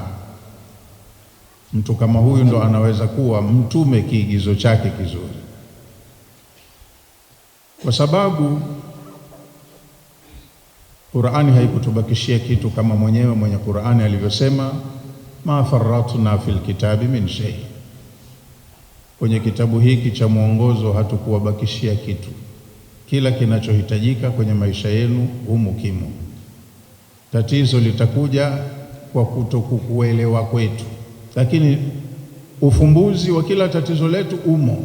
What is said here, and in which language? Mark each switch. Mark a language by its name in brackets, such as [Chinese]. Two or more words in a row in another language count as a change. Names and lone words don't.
[Swahili] Mtu kama huyu ndo anaweza kuwa mtume kiigizo chake kizuri, kwa sababu Qur'ani haikutubakishia kitu, kama mwenyewe mwenye Qur'ani alivyosema, [Arabic] ما فرطنا في الكتاب من شيء, [Swahili] kwenye kitabu hiki cha mwongozo hatukuwabakishia kitu. Kila kinachohitajika kwenye maisha yenu humu kimo. Tatizo litakuja kwa kutokuelewa kwetu, lakini ufumbuzi wa kila tatizo letu umo.